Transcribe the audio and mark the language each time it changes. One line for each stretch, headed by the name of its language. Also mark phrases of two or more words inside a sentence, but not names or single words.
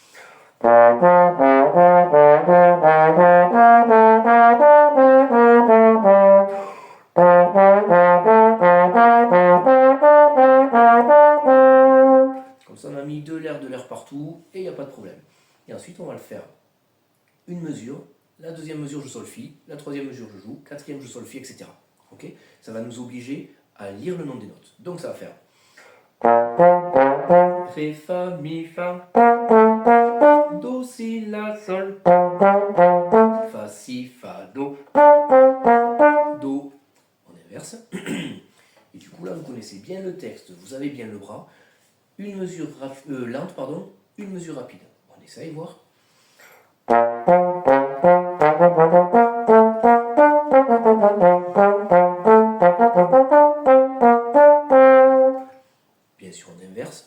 French: Comme ça, on a mis de l'air partout et il n'y a pas de problème. Et ensuite, on va le faire une mesure. La deuxième mesure, je solfie. La troisième mesure, je joue. Quatrième, je solfie, etc. Okay, ça va nous obliger à lire le nom des notes. Donc, ça va faire Ré, Fa, Mi, Fa, Do, Si, La, Sol, Fa, Si, Fa, Do, Do. On inverse. Et du coup, là, vous connaissez bien le texte, vous avez bien le bras. Une mesure lente, pardon, une mesure rapide. On essaye, voir. Bien bien sûr on inverse.